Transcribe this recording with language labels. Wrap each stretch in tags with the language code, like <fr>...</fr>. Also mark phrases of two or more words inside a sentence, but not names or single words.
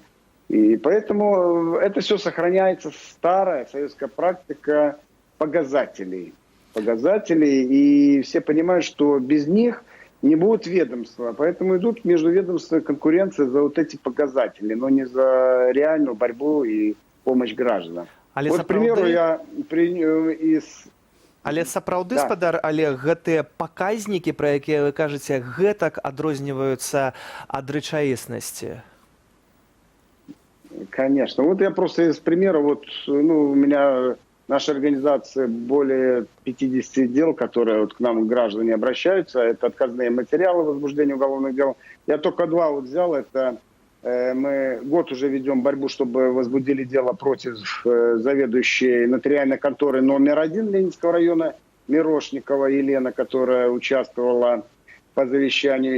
<ru>И поэтому это все сохраняется, старая советская практика показателей. И все понимают, что без них не будет ведомства. Поэтому идут междуведомственные конкуренции за вот эти показатели, но не за реальную борьбу и помощь гражданам. Вот, к примеру,</ru> <be>Але сапраўды, спадар Олег, гэтыя паказнікі, пра якія вы кажаце, гэтак адрозніваюцца ад рэчаіснасці?</be> <ru>Конечно. Вот я просто из примера, у меня наша организация более 50 дел, которые к нам граждане обращаются, это отказные материалы возбуждения уголовных дел. Я только два взял, это мы год уже ведем борьбу, чтобы возбудили дело против заведующей нотариальной конторы номер 1 Ленинского района Мирошникова Елена, которая участвовала по завещанию.</ru>